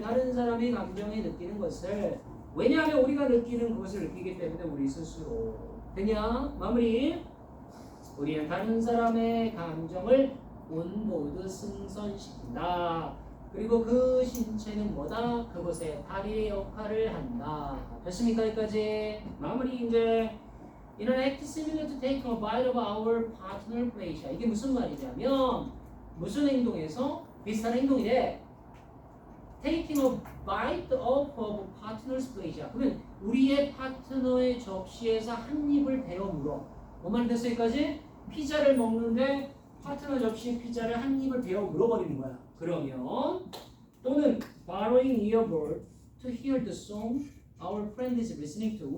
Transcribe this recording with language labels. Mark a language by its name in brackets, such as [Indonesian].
[Korean] 다른 사람의 감정에 느끼는 것을. 왜냐하면 우리가 느끼는 그것을 느끼기 때문에 우리 스스로. 되냐? 마무리. 우리는 다른 사람의 감정을 온보드 승선시킨다. 그리고 그 신체는 뭐다? 그것의 다리의 역할을 한다. 됐습니까? 여기까지. 마무리 이제. [English] In an act similar to taking a bite of our partner pleasure. [Korean] 이게 무슨 말이냐면 무슨 행동에서 비슷한 행동이래. [English] Taking a bite of partner's pleasure. [Korean] 그러면 우리의 파트너의 접시에서 한 입을 베어 물어. 뭔 말이 됐어 여기까지? 피자를 먹는데 파트너 접시에 피자를 한 입을 베어 물어버리는 거야. 그러면 또는 [English] borrowing earbud to hear the song our friend is listening to.